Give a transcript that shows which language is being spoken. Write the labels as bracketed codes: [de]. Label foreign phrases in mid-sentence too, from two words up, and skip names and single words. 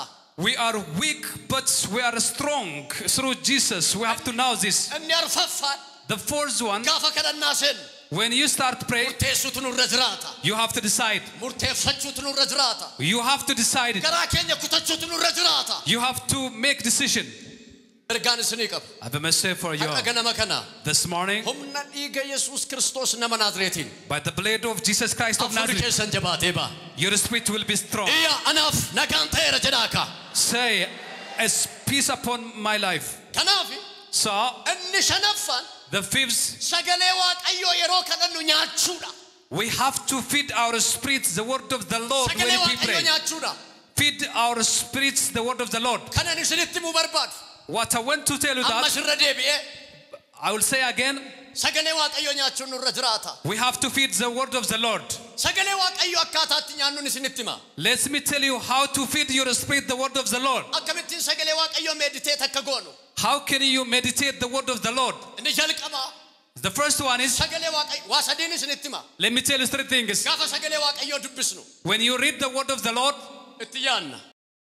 [en] We are weak, but we are strong through Jesus. We have to know this. [om] Inni arfaffaan [en] The fourth one, [om] gaafa kadhannaa seennu [en] when you start praying, [om] murteessuutu nurra jiraata. [en] you have to decide. [om] Murteeffachuutu nurra jiraata. [en] You have to decide. [om] Garaa keenya kutachuutu nurra jiraata. [en] You have to make decision. [om] Ergaan isinii qaba. [en] I have a message for you [om] Har'a ganama kana [en] this morning. [om] humna dhiiga Yesuus Kiristoos nama Naazreetiin. [en] By the blood of Jesus Christ of [om] Hafuurri [en] Nazareth, [om] keessan jabaatee ba'a. [en] your spirit will be strong. [om] Iyyaa anaaf nagaan ta'eera jedhaaka. [en] Say, as peace upon my life. [om] Kanaafi [en] So, [om] inni shanaffaan [en] the fifth, [om] sagalee Waaqayyoo yeroo kadhannu nyaachuudha. [en] we have to feed our spirits the word of the Lord when [om] Sagalee [en] we [om] Waaqayyoo [en] pray. [om] nyaachuudha. [en] Feed our spirits the word of the Lord. [om] Kanan isinitti himuu barbaadu. [en] What I want to tell you [om] Ammas [en] that, [om] irra deebi'ee [en] I will say again, [om] sagalee Waaqayyoo nyaachuun nurra jiraata. [en] we have to feed the word of the Lord. [om] Sagalee Waaqayyoo akkaataatti nyaannuun isinitti hima. [en] Let me tell you how to feed your spirit the word of the Lord. [om] Akkamittiin sagalee Waaqayyoo meediteet akka goonu. [en] How can you meditate the word of the Lord? [om] Inni jalqabaa [en] The first one is, [om] sagalee Waaqayyoo waa sadiin isinitti hima. [en] let me tell you three things. [om] Gaafa sagalee Waaqayyoo dubbisnu [en] When you read the word of the Lord, [om] itti yaanna.